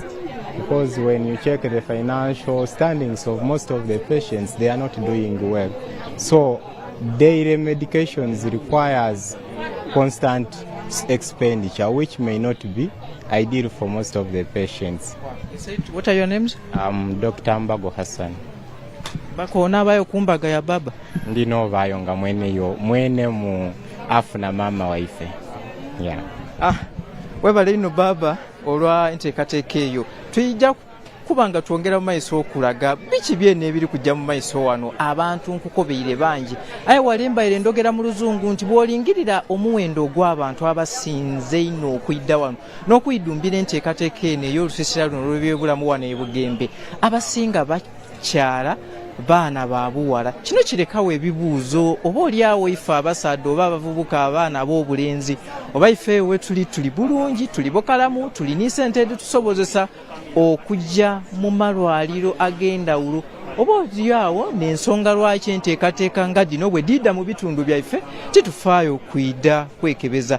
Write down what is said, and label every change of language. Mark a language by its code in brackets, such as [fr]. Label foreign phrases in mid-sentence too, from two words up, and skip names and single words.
[en] Because when you check the financial standings of most of the patients, they are not doing well. So daily medications requires constant expenditure, which may not be ideal for most of the patients. What are your names? I'm Dr. Mbago Hassan. [xog] Bakona bayo kumbaga ya baba. Ndino bayo nga mwene mu afuna mama waife. Yeah. Webale ino baba olwa enteekateeka eyo. Tuyijja kubanga twongera mu maiso okulaga biki byene ebiri kujja mu maiso wano abantu nkukobeire bangi. Aye walembaire ndogera mu luzungu nti bwolingirira omuwendo ogw'abantu abasinze ino okuyidda wano n'okuyidumbira enteekateeka eno ey'olusiisira luno olw'ebyobulamu wano e Bugembe abasinga bakyala baana babuwala. Kino kirekawo ebibuuzo oba oliawo ife abasaadde oba abavubuka abaana ab'obulenzi oba ife we tuli bulungi tuli bokalamu tulina ssente tusobozesa okujja mu malwaliro ag'endawulo oba oliawo n'ensonga lwaki enteekateeka nga gino bwe didda mu bitundu byaffe titufaayo okwidda kwekebeza.